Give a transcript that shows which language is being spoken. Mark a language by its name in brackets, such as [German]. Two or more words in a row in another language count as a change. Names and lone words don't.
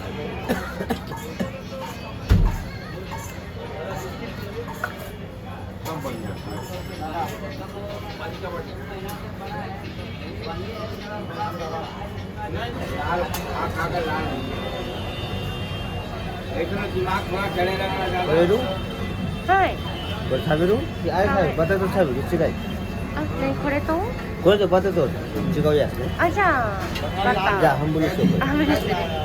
[Hindi] सब बन जाता है। दिमाग थोड़ा चढ़ेगा बोलेरू [Japanese] はい。これ食べるあれ食べるバターと食べる違いあ、ね、これと。これとバターと違うやつねあ、じゃあ。バター。じゃあ半分にしようこれあ、半分ですね。